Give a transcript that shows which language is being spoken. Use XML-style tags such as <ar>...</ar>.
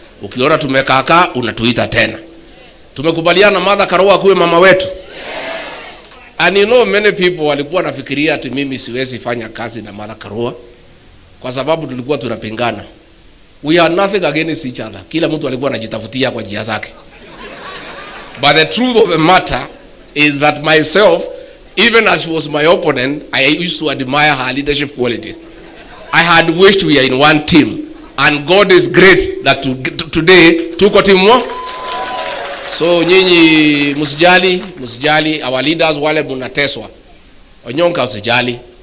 <sw>Ukiona tumekaakaa, unatuita tena. Tumekubaliana Mother Karua kuwe mama wetu.</sw> <en>And you know many people</en> <sw>walikuwa nafikiria ati mimi siwezi fanya kazi na Mother Karua kwa sababu tulikuwa tunapingana.</sw> <en>We are nothing against each other.</en> <sw>Kila mtu alikuwa anajitafutia kwa njia zake.</sw> <en>But the truth of the matter is that myself, even as she was my opponent, I used to admire her leadership qualities. I had wished we are in one team. And God is great that today</en> <sw>tuko timu moja. So nyinyi msijali</sw> <en>our leaders</en> <sw>wale mnateswa. Onyonka usijali.</sw>